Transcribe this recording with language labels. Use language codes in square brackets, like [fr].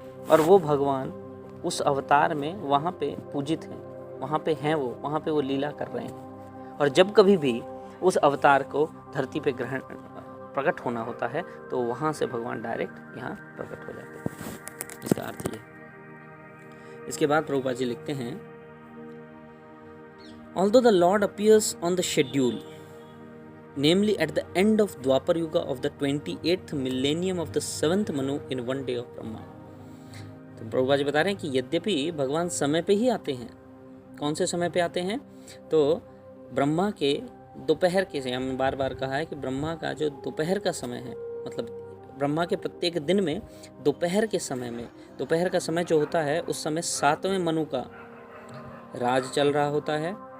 [hi] और वो भगवान उस अवतार में वहाँ पे पूजित हैं, वहाँ पे हैं वो, वहाँ पे वो लीला कर रहे हैं। और जब कभी भी उस अवतार को धरती पे प्रकट होना होता है तो वहाँ से भगवान डायरेक्ट यहाँ प्रकट हो जाते हैं। इसका अर्थ ये। इसके बाद प्रभुपाद जी लिखते हैं, [en] Although the Lord appears on the schedule, namely at the end of Dwapar Yuga of the 28th millennium of the 7th Manu in one day of Brahma। [hi] तो प्रभुपाद जी बता रहे हैं कि यद्यपि भगवान समय पे ही आते हैं। कौन से समय पे आते हैं? तो ब्रह्मा के दोपहर के, हमने बार बार कहा है कि ब्रह्मा का जो दोपहर का समय है, मतलब ब्रह्मा के प्रत्येक दिन में दोपहर के समय में, दोपहर का समय जो होता है उस समय 7वें मनु का राज चल रहा होता है।